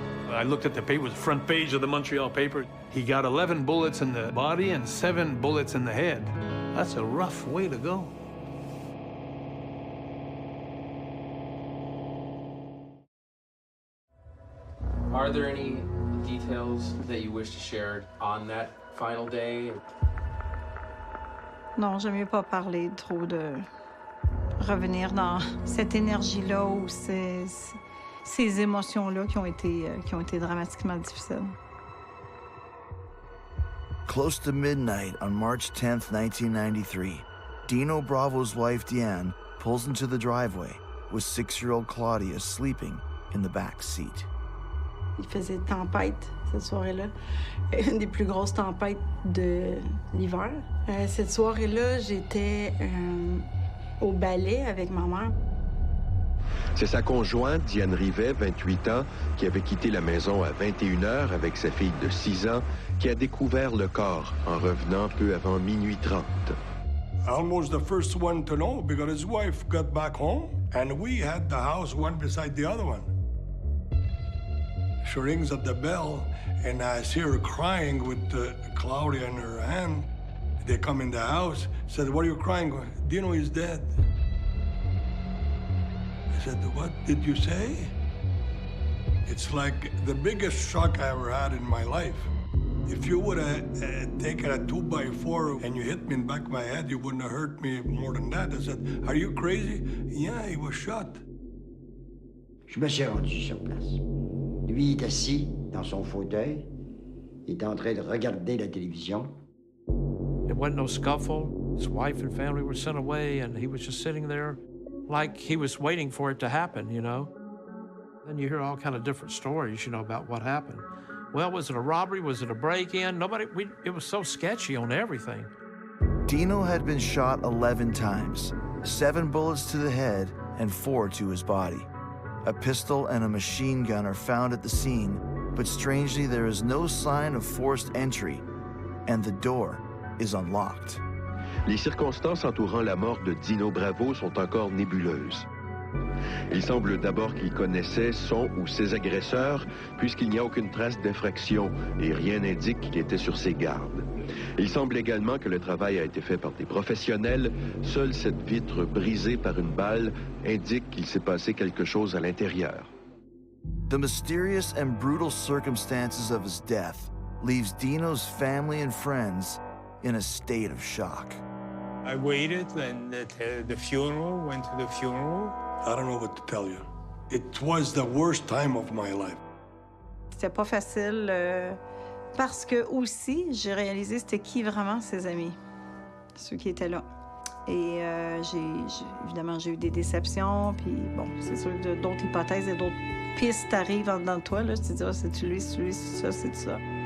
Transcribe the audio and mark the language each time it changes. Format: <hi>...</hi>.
<en>I looked at the paper, the front page of the Montreal paper. He got 11 bullets in the body and 7 bullets in the head. That's a rough way to go. Are there any details that you wish to share on that final day?</en> <fr>Non, j'aime mieux pas parler trop de revenir dans cette énergie-là ou ces émotions-là qui ont été dramatiquement difficiles.</fr> <en>Close to midnight on March 10th, 1993, Dino Bravo's wife, Diane, pulls into the driveway with 6-year-old Claudia sleeping in the back seat.</en> <fr>Il faisait tempête cette soirée-là, une des plus grosses tempêtes de l'hiver. Cette soirée-là, j'étais au ballet avec ma mère. C'est sa conjointe, Diane Rivet, 28 ans, qui avait quitté la maison à 21h avec sa fille de 6 ans, qui a découvert le corps en revenant peu avant minuit 30.</fr> <en>Almost the first one to know because his wife got back home and we had the house one beside the other one. She rings at the bell and I see her crying with Claudia in her hand. They come in the house, said, what are you crying? Dino is dead. I said, what did you say? It's like the biggest shock I ever had in my life. If you would have taken a 2x4 and you hit me in the back of my head, you wouldn't have hurt me more than that. I said, are you crazy? Yeah, he was shot.</en> <fr>Je me suis rendu sur place. Lui, il est assis dans son fauteuil. Il est en train de regarder la télévision.</fr> <en>It wasn't no scuffle. His wife and family were sent away, and he was just sitting there like he was waiting for it to happen, you know? Then you hear all kind of different stories, you know, about what happened. Well, was it a robbery? Was it a break-in? It was so sketchy on everything. Dino had been shot 11 times, 7 bullets to the head and 4 to his body. A pistol and a machine gun are found at the scene, but strangely there is no sign of forced entry, and the door is unlocked.</en> <fr>Les circonstances entourant la mort de Dino Bravo sont encore nébuleuses. Il semble d'abord qu'il connaissait son ou ses agresseurs, puisqu'il n'y a aucune trace d'infraction et rien n'indique qu'il était sur ses gardes. Il semble également que le travail a été fait par des professionnels. Seule cette vitre brisée par une balle indique qu'il s'est passé quelque chose à l'intérieur.</fr> <en>The mysterious and brutal circumstances of his death leaves Dino's family and friends in a state of shock. I waited and the funeral, went to the funeral. I don't know what to tell you. It was the worst time of my life.</en> <fr>C'était pas facile parce que aussi, j'ai réalisé c'était qui vraiment ses amis, ceux qui étaient là. Et évidemment, j'ai eu des déceptions, puis bon, c'est sûr que d'autres hypothèses et d'autres pistes arrivent en dedans de toi, là. Tu te dis, ah, c'est lui, c'est lui, c'est ça, c'est ça.</fr>